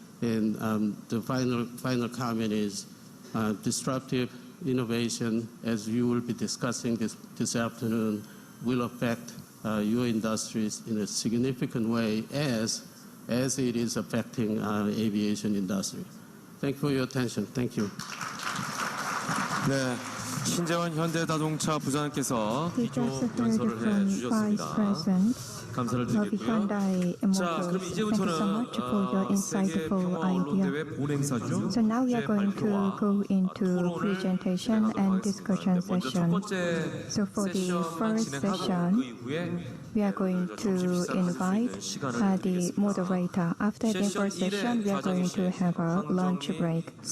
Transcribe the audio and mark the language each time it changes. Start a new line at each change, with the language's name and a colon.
English: And the final comment is disruptive innovation, as you will be discussing this afternoon, will affect your industries in a significant way as it is affecting aviation industry. Thank you for your attention. Thank you.
Korean: 네, 신재원 현대자동차 부장님께서 비교 연설을 해주셨습니다. 감사를 드리겠고요. 자, 그럼 이제부터는 세계 평화언론대회 본행사죠.
English: So now we are going to go into presentation and discussion session. So for the first session, we are going to invite the moderator. After the first session, we are going to have a lunch break.